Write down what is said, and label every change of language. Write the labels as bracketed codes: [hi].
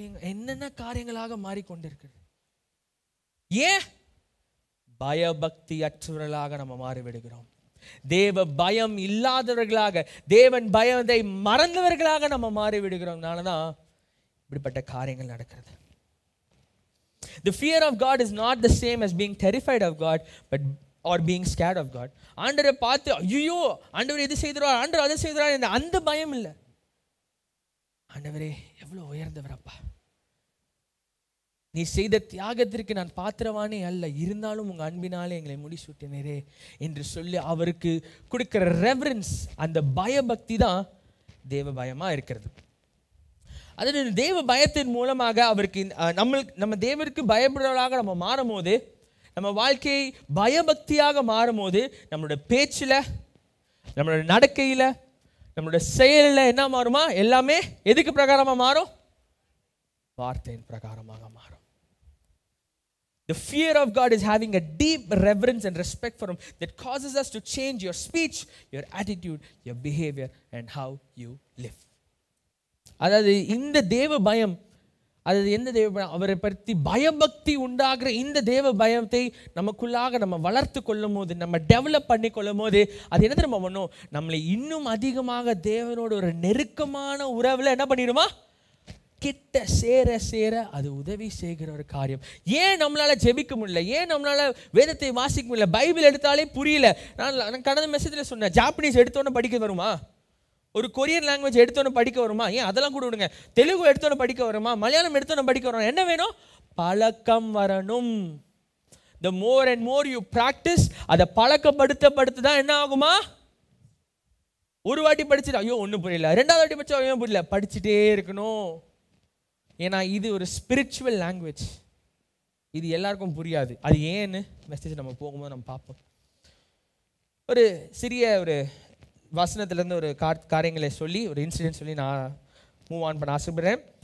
[ta] என்னென்ன காரியங்களாக மாறிக்கொண்டிருக்கிறது. ஏன்? பயபக்தி அற்றவர்களாக நம்ம மாறிவிடுகிறோம். தேவ பயம் இல்லாதவர்களாக, தேவன் பயத்தை மறந்தவர்களாக நம்ம மாறிவிடுகிறோம்னால தான் இப்படிப்பட்ட காரியங்கள் நடக்கிறது. [en] The fear of God is not the same as being terrified of God, but or being scared of God. [ta] ஆண்டவரை பார்த்து ஐயோ ஆண்டவர் இது செய்துறார், ஆண்டவர் அதை செய்துறார், அந்த பயம் இல்லை. ஆண்டவரே எவ்வளவு உயர்ந்தவரப்பா, நீ செய்த தியாகத்திற்கு நான் பாத்திரவானே அல்ல, இருந்தாலும் உங்க அன்பினாலே எங்களை முடிசூட்டினரே என்று சொல்லி அவருக்கு கொடுக்கிற ரெவரன்ஸ், அந்த பயபக்தி தான் தேவ பயமா இருக்கிறது. அதாவது தேவ பயத்தின் மூலமாக அவருக்கு நம்ம தேவருக்கு பயப்படுறவர்களாக நம்ம மாறும் போது, நம்ம வாழ்க்கையை பயபக்தியாக மாறும் போது, நம்மளோட பேச்சில், நம்மளோட நடக்கையில், நம்மளோட செயலில் என்ன மாறுமா? எல்லாமே எதுக்கு பிரகாரமாக மாறும்? வார்த்தையின் பிரகாரமாக மாறும். [en] The fear of God is having a deep reverence and respect for Him that causes us to change your speech, your attitude, your behavior and how you live. [ta] அதாவது இந்த தேவ பயம், அதாவது எந்த தேவ பயம்? அவரை பற்றி பயபக்தி உண்டாகிற இந்த தேவ பயத்தை நமக்குள்ளாக நம்ம வளர்த்து கொள்ளும் போது, நம்ம டெவலப் பண்ணி கொள்ளும் போது, அது என்ன தெரியுமா பண்ணும்? நம்மளை இன்னும் அதிகமாக தேவனோட ஒரு நெருக்கமான உறவில் என்ன பண்ணிடுமா? கிட்ட சேர அது உதவி செய்கிற ஒரு காரியம். ஏன் நம்மளால ஜெபிக்க முடியல? ஏன் நம்மளால வேதத்தை வாசிக்க முடியல? பைபிள் எடுத்தாலே புரியல. நான் கடந்த மெசேஜில் சொன்னேன், ஜாப்பனீஸ் எடுத்தோன்னு படிக்க வருமா? ஒரு கொரியன் லாங்குவேஜ் எடுத்தோன்னு படிக்க வருமா? ஏன் அதெல்லாம் கூட விடுங்க. தெலுங்கு எடுத்தோன்னு படிக்க வருமா? மலையாளம் எடுத்தோன்னு படிக்க வருமா? என்ன வேணும்? பழக்கம் வரணும். [en] The more and more you practice, [ta] அதை பழக்கப்படுத்த தான் என்ன ஆகுமா? ஒரு வாட்டி படிச்சுட்டு ஐயோ ஒன்றும் புரியல, 2வது வாட்டி படிச்சா ஐயோ புரியல, படிச்சுட்டே இருக்கணும். ஏன்னா இது ஒரு ஸ்பிரிச்சுவல் லாங்குவேஜ், இது எல்லாருக்கும் புரியாது. அது ஏன்னு மெசேஜ் நம்ம போகும்போது நம்ம பார்ப்போம். ஒரு சிறிய ஒரு வசனத்திலேருந்து ஒரு காரியங்களை சொல்லி, ஒரு இன்சிடென்ட் சொல்லி நான் மூவ் ஆன் பண்ண ஆசைப்படுறேன்.